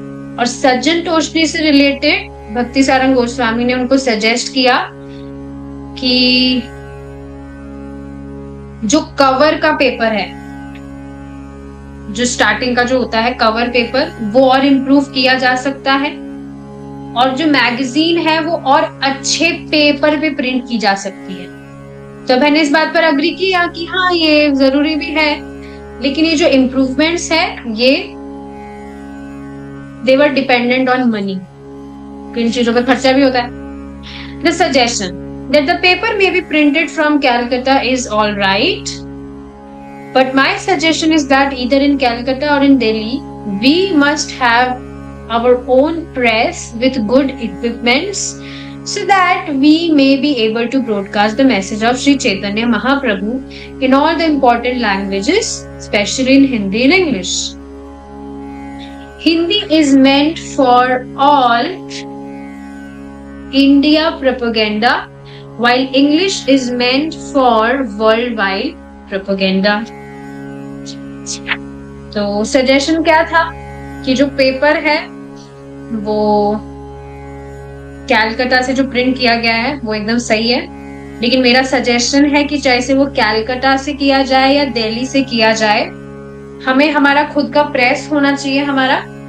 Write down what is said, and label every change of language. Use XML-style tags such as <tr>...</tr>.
<hi>और सज्जन टोष्णी से रिलेटेड भक्ति सारंग गोस्वामी ने उनको सजेस्ट किया कि जो कवर का पेपर है, जो स्टार्टिंग का जो होता है कवर पेपर, वो और इम्प्रूव किया जा सकता है, और जो मैगजीन है वो और अच्छे पेपर पे प्रिंट की जा सकती है। तो मैंने इस बात पर अग्री किया कि हाँ ये जरूरी भी है, लेकिन ये जो इम्प्रूवमेंट्स है ये</hi> <en>they were dependent on money,</en> <hi>किन चीजों पर खर्चा भी होता है।</hi> <en>The suggestion that the paper may be printed from Calcutta is all right, but my suggestion is that either in Calcutta or in Delhi we must have our own press with good equipments so that we may be able to broadcast the message of Sri Chaitanya Mahaprabhu in all the important languages, especially in Hindi and English. Hindi is meant for all India propaganda, while English is meant for worldwide propaganda.</en> <hi>तो suggestion क्या था कि जो paper है वो कैलकाटा से जो print किया गया है वो एकदम सही है, लेकिन मेरा सजेशन है कि चाहे से वो कैलकाटा से किया जाए या दिल्ली से किया जाए, हमें हमारा खुद का प्रेस होना चाहिए, हमारा</hi>